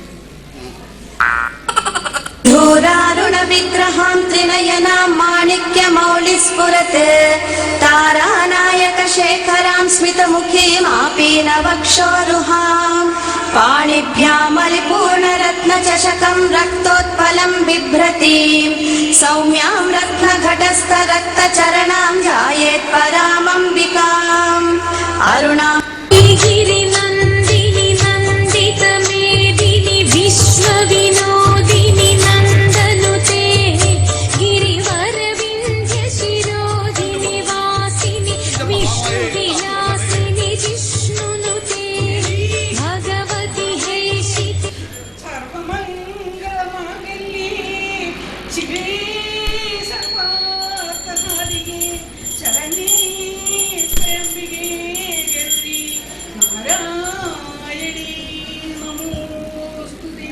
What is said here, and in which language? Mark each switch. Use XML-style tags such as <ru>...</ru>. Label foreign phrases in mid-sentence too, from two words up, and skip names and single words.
<sa>ഘോരാരുണ വിഗ്രഹാം ത്രിനയനാം മാണിക്യമൗലിസ്ഫുരത് താരാനായക ശേഖരാം സ്മിതമുഖീം ആപീനവക്ഷോരുഹാം പാണിഭ്യാമലിപൂർണരത്നചഷകം രക്തോത്പലം ബിഭ്രതീം സൗമ്യാം രത്നഘടസ്ഥരക്തചരണാം ധ്യായേത് പരാമംബികാം അരുണാം गिरिनन्दिनि नन्दितमेदिनि विश्वविनोदिनि नन्दनुते गिरिवरविन्ध्यशिरोधिनि वासिनि विष्णुविलासिनि जिष्णुनुते भगवति हेशिति സർവമംഗളമാംഗല്യേ ശിവേ സർവാർത്ഥസാധികേ ശരണ്യേ ത്രയംബികേ ഗൗരി നാരായണീ നമോസ്തുതേ.</sa>